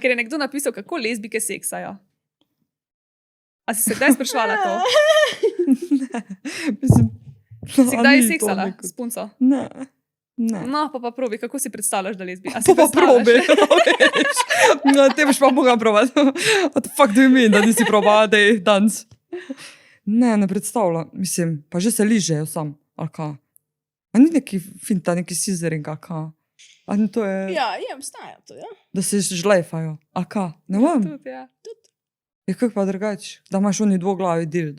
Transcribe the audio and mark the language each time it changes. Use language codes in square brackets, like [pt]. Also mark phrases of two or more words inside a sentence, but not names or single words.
[sl] Ker je nekdo napisal, kako lezbike seksajo. A si se kdaj sprašvala to? Mislim, Si kdaj seksala s punco? Ne. Ne. No, pa probi, kako si predstavljaš, da lezbi? A si To pa predstavljaš? probi. veš. No, te boš pa mogla probati. [en] What the fuck do you mean, [sl] da nisi probala, da je danc? Ne predstavljam. Mislim, pa že se ližejo sam. Ali kaj? A ni neki finta, neki scissoring, ali kaj? A to je, Ja, je, obstaja to, ja. da se žlefajo. A ka? Ne vem. Tudi, ja. Je kako pa drugače, da imaš oni dvoglavi dildo.